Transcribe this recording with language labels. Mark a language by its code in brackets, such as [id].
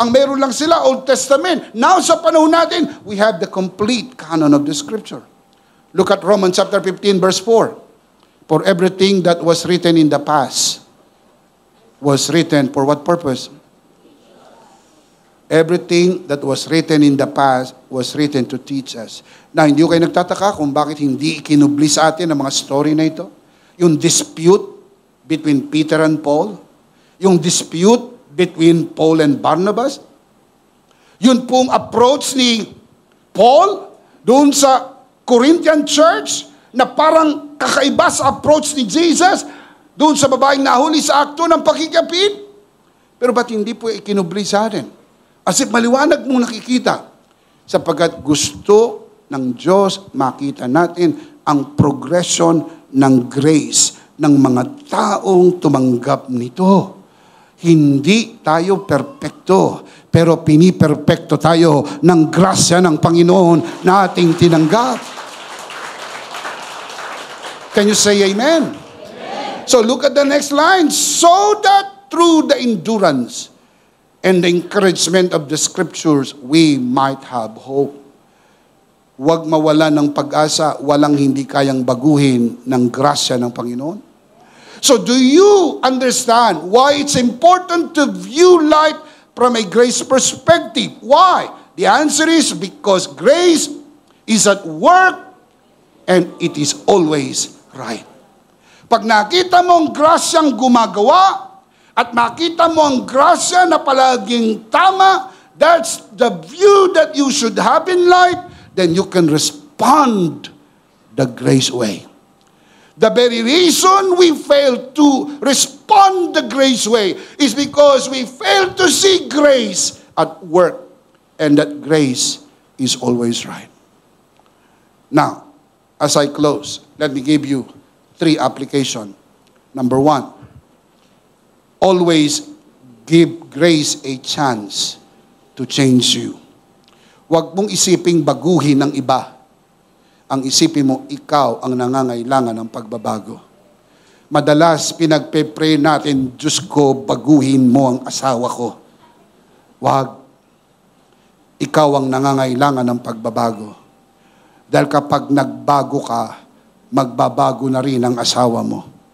[tl] Ang meron lang sila, [en] Old Testament. Now, [tl] sa panahon natin, [en] we have the complete canon of the Scripture. Look at Romans chapter 15, verse 4. For everything that was written in the past was written for what purpose? Everything that was written in the past was written to teach us. [tl] Now, hindi ko kayo nagtataka kung bakit hindi ikinubli sa atin ang mga story na ito. [en] Yung dispute between Peter and Paul. Yung dispute between Paul and Barnabas. [tl] Yun pong approach ni Paul doon sa Corinthian church na parang kakaiba sa approach ni Jesus doon sa babaeng nahuli sa akto ng pakikapit. Pero ba't hindi po ikinubli sa atin? [en] As if [tl] maliwanag mong nakikita. Sapagkat gusto ng Diyos makita natin ang progression ng grace ng mga taong tumanggap nito. Hindi tayo perpekto, pero piniperpekto tayo ng grasya ng Panginoon na ating tinanggap. [en] Can you say amen? Amen? So look at the next line. So that through the endurance and the encouragement of the Scriptures, we might have hope. [tl] Huwag mawala ng pag-asa, walang hindi kayang baguhin ng grasya ng Panginoon. [en] So do you understand why it's important to view life from a grace perspective? Why? The answer is because grace is at work and it is always right. [tl] Pag nakita mo ang grasyang gumagawa at makita mo ang grasya na palaging tama, [en] that's the view that you should have in life, then you can respond the grace way. The very reason we fail to respond the grace way is because we fail to see grace at work, and that grace is always right. Now, as I close, let me give you 3 applications. Number 1, always give grace a chance to change you. [tl] Huwag mong isiping baguhin ng iba. Ang isipin mo, ikaw ang nangangailangan ng pagbabago. Madalas pinagpe-pray natin, Diyos ko, baguhin mo ang asawa ko. Wag. Ikaw ang nangangailangan ng pagbabago. Dahil kapag nagbago ka, magbabago na rin ang asawa mo.